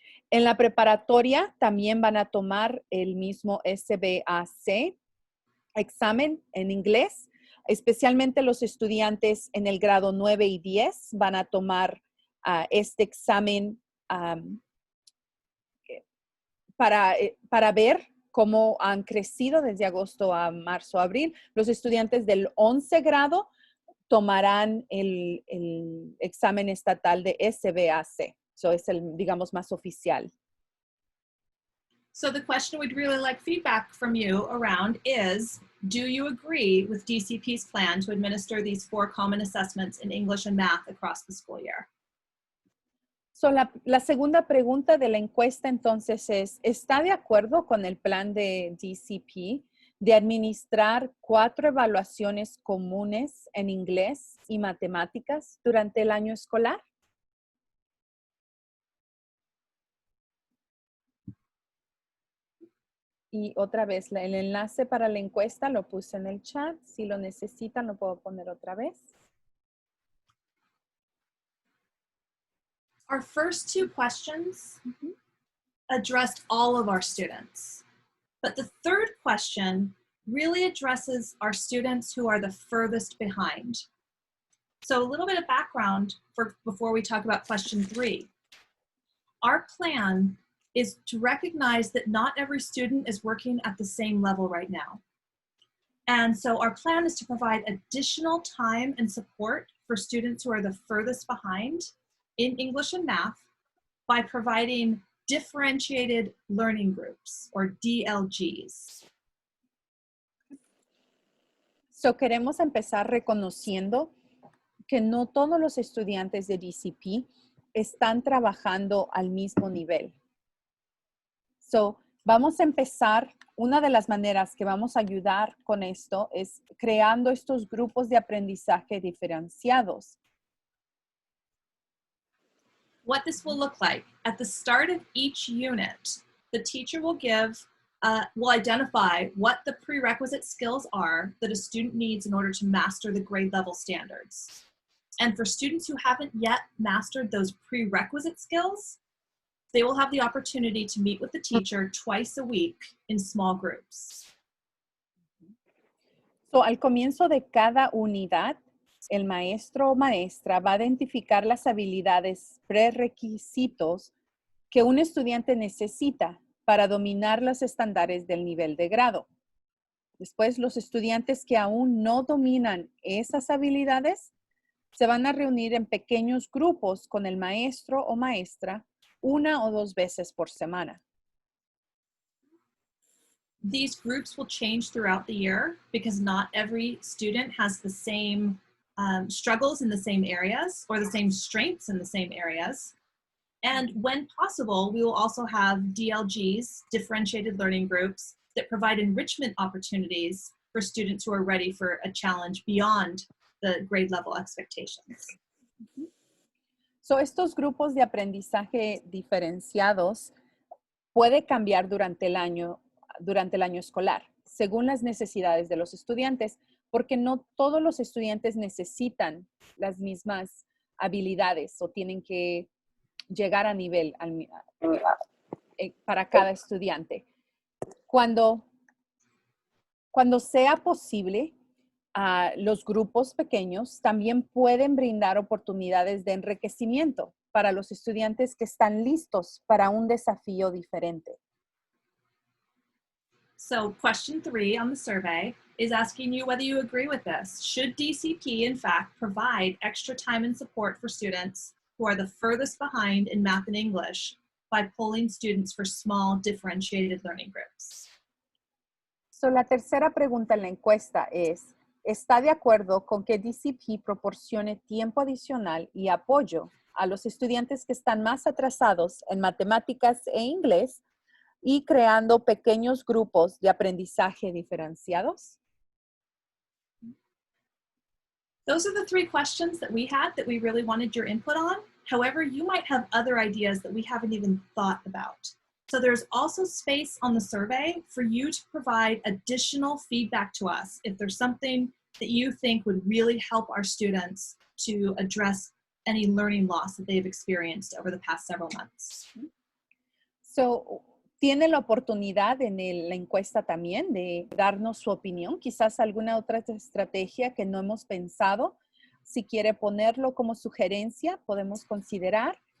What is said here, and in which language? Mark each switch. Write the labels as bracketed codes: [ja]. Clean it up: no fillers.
[es] En la preparatoria también van a tomar el mismo SBAC examen en inglés, especialmente los estudiantes en el grado 9 y 10 van a tomar este examen para ver cómo han crecido desde agosto a marzo, abril. Los estudiantes del 11 grado tomarán el examen estatal de SBAC. So es el, digamos, más oficial. [en] So the question we'd really like feedback from you around is, do you agree with DCP's plan to administer these 4 common assessments in English and math across the school year? [es] So la segunda pregunta de la encuesta entonces es, ¿está de acuerdo con el plan de DCP de administrar 4 evaluaciones comunes en inglés y matemáticas durante el año escolar? Y otra vez, el enlace para la encuesta lo puse en el chat. Si lo necesitan, lo puedo poner otra vez. [en] Our first 2 questions addressed all of our students. But the third question really addresses our students who are the furthest behind. So a little bit of background before we talk about question 3. Our plan is to recognize that not every student is working at the same level right now. And so our plan is to provide additional time and support for students who are the furthest behind in English and math by providing differentiated learning groups, or DLGs. [es] So queremos empezar reconociendo que no todos los estudiantes de DCP están trabajando al mismo nivel. So, vamos a empezar, una de las maneras que vamos a ayudar con esto es creando estos grupos de aprendizaje diferenciados. [en] What this will look like, at the start of each unit, the teacher will identify what the prerequisite skills are that a student needs in order to master the grade level standards. And for students who haven't yet mastered those prerequisite skills, they will have the opportunity to meet with the teacher twice a week in small groups. [es] So, al comienzo de cada unidad, el maestro o maestra va a identificar las habilidades prerequisitos que un estudiante necesita para dominar los estándares del nivel de grado. Después, los estudiantes que aún no dominan esas habilidades se van a reunir en pequeños grupos con el maestro o maestra 1 o 2 veces por semana. [en] These groups will change throughout the year because not every student has the same struggles in the same areas or the same strengths in the same areas. And when possible, we will also have DLGs, differentiated learning groups, that provide enrichment opportunities for students who are ready for a challenge beyond the grade level expectations. [es] So, estos grupos de aprendizaje diferenciados puede cambiar durante el año durante el año escolar, según las necesidades de los estudiantes, porque no todos los estudiantes necesitan las mismas habilidades o tienen que llegar a nivel para cada estudiante. Cuando sea posible, los grupos pequeños también pueden brindar oportunidades de enriquecimiento para los estudiantes que están listos para un desafío diferente. [en] So question 3 on the survey is asking you whether you agree with this. Should DCP, in fact, provide extra time and support for students who are the furthest behind in math and English by pulling students for small differentiated learning groups? [es] So, la tercera pregunta en la encuesta es, ¿está de acuerdo con que DCP proporcione tiempo adicional y apoyo a los estudiantes que están más atrasados en matemáticas e inglés y creando pequeños grupos de aprendizaje diferenciados? [en] Those are the 3 questions that we had that we really wanted your input on. However, you might have other ideas that we haven't even thought about. So there's also space on the survey for you to provide additional feedback to us if there's something that you think would really help our students to address any learning loss that they've experienced over the past several months. [es] So, tiene la oportunidad en la encuesta también de darnos su opinión, quizás alguna otra estrategia que no hemos pensado. Si quiere ponerlo como sugerencia, podemos considerar.